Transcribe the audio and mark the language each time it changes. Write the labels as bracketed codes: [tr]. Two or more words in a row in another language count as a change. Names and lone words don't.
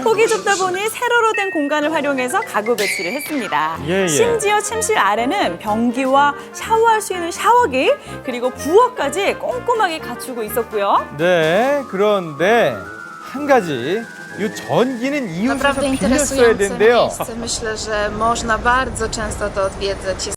[ko] 폭이 좁다 보니 세로로 된 공간을 활용해서 가구 배치를 했습니다. 예. 심지어 침실 아래는 변기와 샤워할 수 있는 샤워기 그리고 부엌까지 꼼꼼하게 갖추고 있었고요. 네, 그런데 한 가지 이 전기는 이웃에서 [pl] Naprawdę [ko] 빌렸어야 [pl] interesujące [ko] 된대요. [pl] miejsce. Myślę, że można bardzo często to odwiedzać. Jest